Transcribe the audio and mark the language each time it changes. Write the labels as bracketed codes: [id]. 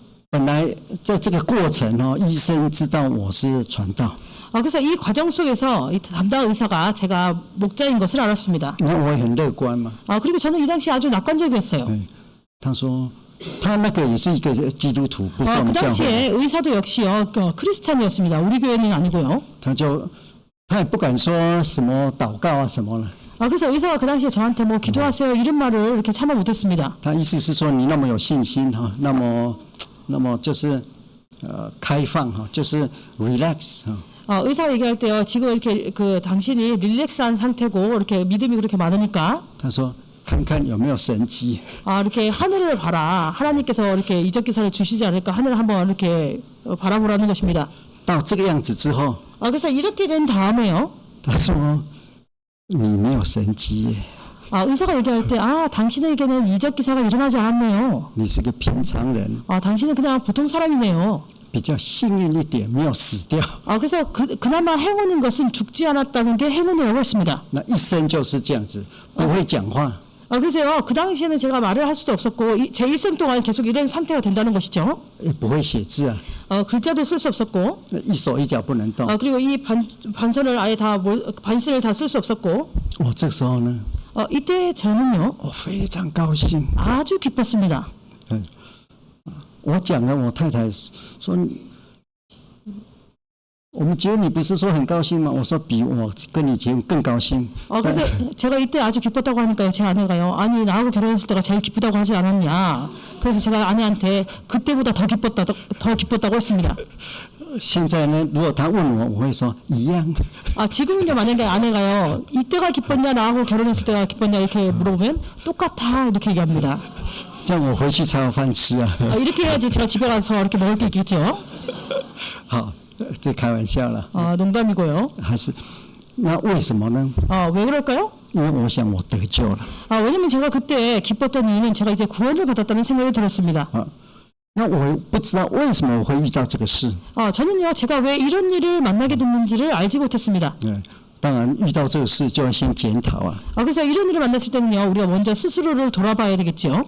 [zh] 本来在这个过程医生知道我是传道， [ko] 그래서 이 과정 속에서 이 담당 의사가 제가 목자인 것을 알았습니다. [zh] 那我也很乐观嘛。 [ko] 그리고 저는 이 당시 아주 낙관적이었어요. [zh] 他说他那个也是一个基督徒，不是我 [ko] 그 [zh] 们教会。 [ko] 당시에 의사도 역시요 크리스찬이었습니다. 우리 교회는 아니고요. [zh] 他也不敢说什么祷告啊什么了。 [ko] 그래서 의사가 그 당시에 저한테 뭐 기도하세요 이런 말을 이렇게 참아 못했습니다. [zh] 他意思是说你那么有信心那么就是开放就是 relax [ko] 의사가 얘기할 때요. 지금 이렇게 그 당신이 릴렉스한 상태고 이렇게 믿음이 그렇게 많으니까. [zh] 他说看看有没有神迹。 [ko] 이렇게 하늘을 봐라. 하나님께서 이렇게 이적 기사를 주시지 않을까 하늘을 한번 이렇게 바라보라는 것입니다. [zh] 到这个样子之后， [ko] 그래서 이렇게 된 다음에요. [zh] 他说你没有神迹耶， [ko] 의사가 얘기할 때 당신에게는 이적 기사가 일어나지 않았네요. [zh] 你是个平常人， [ko] 당신은 그냥 보통 사람이네요. [zh] 比较幸运一点，没有死掉。 [ko] 그래서 그나마 행운인 것은 죽지 않았다는 게 행운이라고 했습니다. [zh] 那一生就是这样子，不会讲话， [ko] 그래서요 그 당시에는 제가 말을 할 수도 없었고 제 일생 동안 계속 이런 상태가 된다는 것이죠. [zh] 也不会写字啊， [ko] 글자도 쓸 수 없었고 [zh] 一手一脚不能动。 [ko] 그리고 이 반선을 아예 다 반스를 다 쓸 수 없었고 [zh] 我这时候呢， [ko] 이때 저는요 [zh] 我非常高兴。 [ko] 아주 기뻤습니다. [zh] 我讲了，我太太说，我们结婚你不是说很高兴吗？我说比我跟你结婚更高兴。 [ko] 그래서 제가 이때 아주 기뻤다고 하니까요. 제 아내가요. 아니 나하고 결혼했을 때가 제일 기쁘다고 하지 않았냐. 그래서 제가 아내한테 그때보다 더 기뻤다고 했습니다. [zh] 现在呢，如果他问我，我会说一样。 [ko] 지금은요 만약에 아내가요. 이때가 기뻤냐 나하고 결혼했을 때가 기뻤냐 이렇게 물어보면 똑같아 이렇게 얘기합니다. [zh] 这样我回去才有饭吃啊。 [ko] 이렇게 해야지 제가 집에 가서 이렇게 먹을 게 있겠죠. [zh] 好，这开玩笑了。 [ko] 농담이고요. [zh] 还是那为什么呢？ [ko] 왜 그럴까요? [zh] 因为我想我得救了。 [ko] 왜냐면 제가 그때 기뻤던 이유는 제가 이제 구원을 받았다는 생각이 들었습니다. [zh] 那我不知道为什么我会遇到这个事。 [ko] 저는요 제가 왜 이런 일을 만나게 됐는지를 알지 못했습니다. [zh] 当然遇到这个事就要先检讨啊。 [ko] 그래서 이런 일을 만났을 때는요 우리가 먼저 스스로를 돌아봐야 되겠죠.